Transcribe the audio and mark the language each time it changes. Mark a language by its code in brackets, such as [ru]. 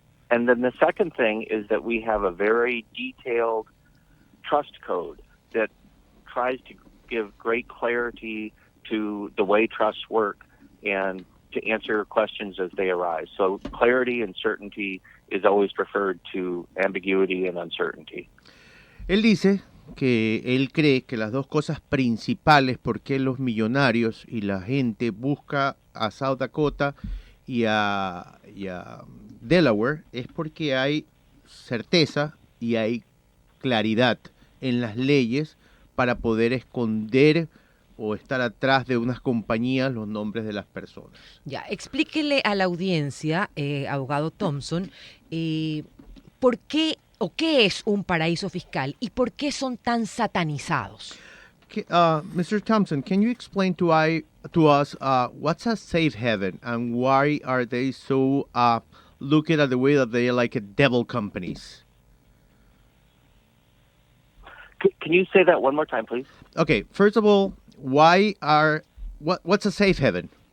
[en] And then the second thing is that we have a very detailed trust code that tries to give great clarity to the way trusts work and to answer questions as they arise. So clarity and certainty is always preferred to ambiguity and uncertainty. [es] Él dice que él cree que las dos cosas principales por qué los millonarios y la gente busca a South Dakota y a Delaware es porque hay certeza y hay claridad en las leyes para poder esconder o estar atrás de unas compañías los nombres de las personas. Ya, explíquele a la audiencia, abogado Thompson, por qué o qué es un paraíso fiscal y por qué son tan satanizados. [en] Mr. Thompson, can you explain to us what's a safe haven and why are they so looking at the way that they are like devil companies? Can you say that one more time, please? Okay, first of all, what's a safe haven?